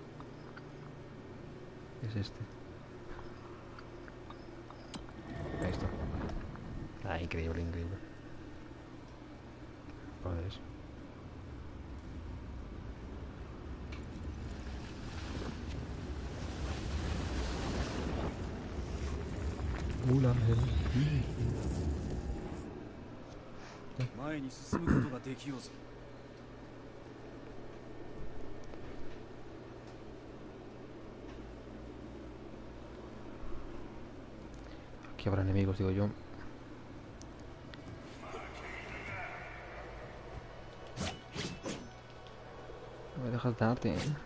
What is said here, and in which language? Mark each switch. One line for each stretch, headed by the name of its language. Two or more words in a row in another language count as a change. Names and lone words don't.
Spanish: Es este. Ahí está. Ah, increíble, increíble. Para eso. Hola,
Japanese: 前に進むことができようぞ。
Spanish: Aquí habrá enemigos, digo yo. No me dejas darte, ¿eh?